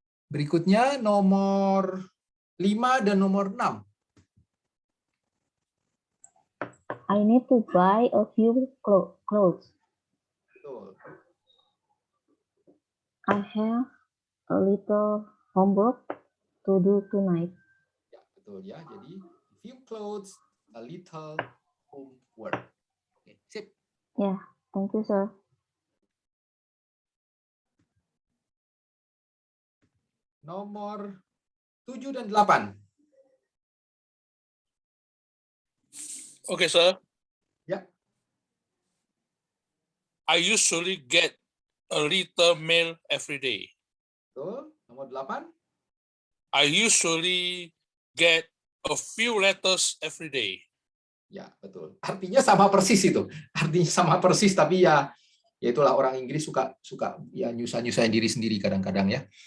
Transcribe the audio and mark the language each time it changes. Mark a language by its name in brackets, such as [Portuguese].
[Indonesian] Berikutnya nomor 5 dan nomor 6. [English] I need to buy a few clothes. [Indonesian] Betul. [English] I have a little homework to do tonight. [Indonesian] Ya, betul ya. Jadi [English] few clothes, a little homework. [Indonesian] Oke, sip. [English] Yeah, thank you, sir. [Indonesian] Nomor 7 dan 8. [English] Okay, sir. [Indonesian] Ya. [English] I usually get a little mail every day. [Indonesian] Betul. Nomor 8. [English] I usually get a few letters every day. [Indonesian] Ya, betul. Artinya sama persis itu. Artinya sama persis, tapi ya itulah orang Inggris suka ya nyusahin diri sendiri kadang-kadang ya.